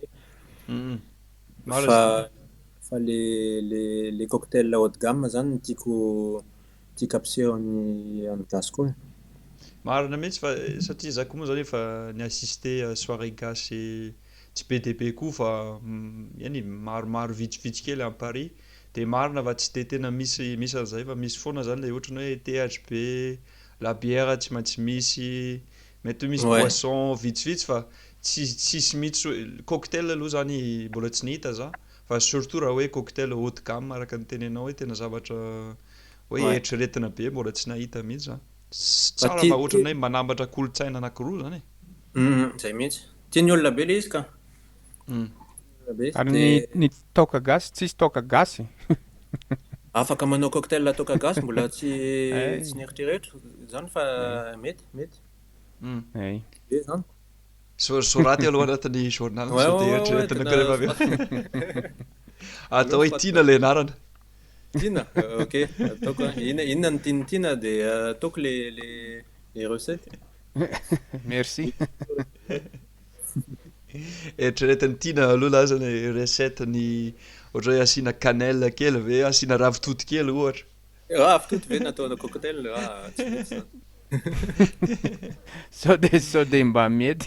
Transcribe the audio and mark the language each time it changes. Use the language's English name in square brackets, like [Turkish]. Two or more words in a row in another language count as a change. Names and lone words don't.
[Malagasy] Mhm. Maro Fa zany. fa [French] les cocktails haut de gamme [Malagasy] zany tiako ampiseho amin'ny gasy koa. Marina mihitsy fa satria za koa moa zany efa ni-assister soirée gasy tsy be dia be koa fa eny maromaro vitsivitsy kely à Paris dia marina fa tsy dia tena misy an'izay fa misy foana zany ilay ohatrany hoe THB, [French] la bière [Malagasy] tsy maintsy misy, mety hoe misy [French] Ouais. [Malagasy] boisson vitsivitsy fa tsisy mihitsy cocktail aloha zany mbola tsy nihita za fa surtout raha hoe cocktail [French] haut de gamme [Malagasy] araka ny tenenao hoe tena zavatra hoe [French] Ouais. [Malagasy] eritreretina be mbola tsy nahita mihitsy za. Fa Tsara fa ohatrany hoe manambatra kolontsaina anankiroa zany e. Zay mihitsy. Tian'ny olona be le izy ka. Mm. Olona be. Ary ny toaka gasy tsisy toaka gasy. afaka manao cocktail toaka gasy mbola tsy Ay. tsy nieritreretra zany fa mety Mm. Ay. be zany Soraty aloha anatin'ny journal [French] Ouais, [Malagasy] sao [French] ouais, [Malagasy] dia [French] ouais, ouais, [Malagasy] eritreretina tena koa rehefa avy eo. Atao hoe Aloha, tiana le anarana. tiana ok ataoko inona ny tiana dia ataoko [French] les recettes Merci. [Malagasy] Eritreretin'ny tiana aloha lazany recette ny ohatra hoe asiana cannelle kely ve asiana ravitoto kely ohatra. ravitoto ve natao cocktail tsy mety zany Sao de mba mety.